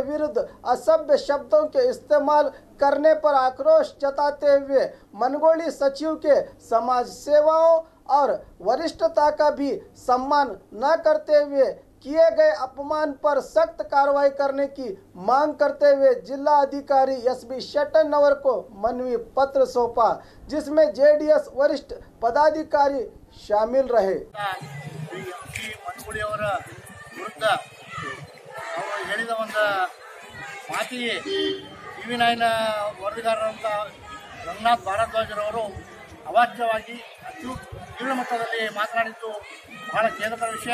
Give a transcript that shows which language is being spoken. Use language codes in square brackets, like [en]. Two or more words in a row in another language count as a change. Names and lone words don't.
[hi] विरुद्ध असभ्य शब्दों के इस्तेमाल करने पर आक्रोश जताते हुए मनगोड़ी सचिव के समाज सेवाओं और वरिष्ठता का भी सम्मान न करते हुए किए गए अपमान पर सख्त कार्रवाई करने की मांग करते हुए जिला अधिकारी एसबी शेट्टनवर को मनवी पत्र सौंपा, जिसमें जेडीएस वरिष्ठ पदाधिकारी शामिल रहे। [kn] ಹೇಳಿದ ಒಂದು ಮಾತಿಗೆ ಟಿವಿ 9 ವರದಿಗಾರರಂತ ರಂಗನಾಥ್ ಭಾರದ್ವಾಜರವರು ಅವಾಚ್ಯವಾಗಿ ತೀವ್ರ ಮಟ್ಟದಲ್ಲಿ ಮಾತನಾಡಿದ್ದು ಬಹಳ ಖೇದಕರ ವಿಷಯ.